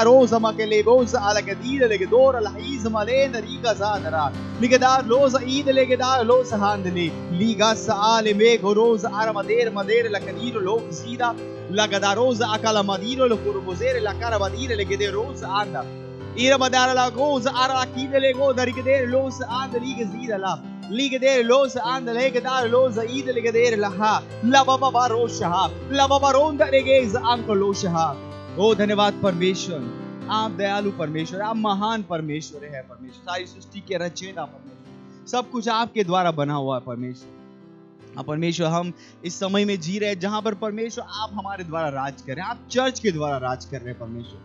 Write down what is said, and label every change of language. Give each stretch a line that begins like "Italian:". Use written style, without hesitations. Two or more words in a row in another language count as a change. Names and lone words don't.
Hindi: rosa makele rosa ala gadira legador la hiz maleder riga zadara ligada rosa id legada los handle liga saale me rosa armader mader la caniro lo sida la gadarosa akala madiro lo curvosere la cara badire le gede rosa anda ira madara la goza ara kide le go dari gede los anda liga sida la liga de los anda le gada los id le gede la ha la baba barosha la baba ronda le geza anko losha। ओ धन्यवाद परमेश्वर, आप दयालु परमेश्वर, आप महान परमेश्वर है। परमेश्वर सारी सृष्टि के रचयिता परमेश्वर, सब कुछ आपके द्वारा बना हुआ है परमेश्वर। परमेश्वर हम इस समय में जी रहे हैं जहां पर परमेश्वर आप हमारे द्वारा राज कर रहे हैं, आप चर्च के द्वारा राज कर रहे हैं परमेश्वर।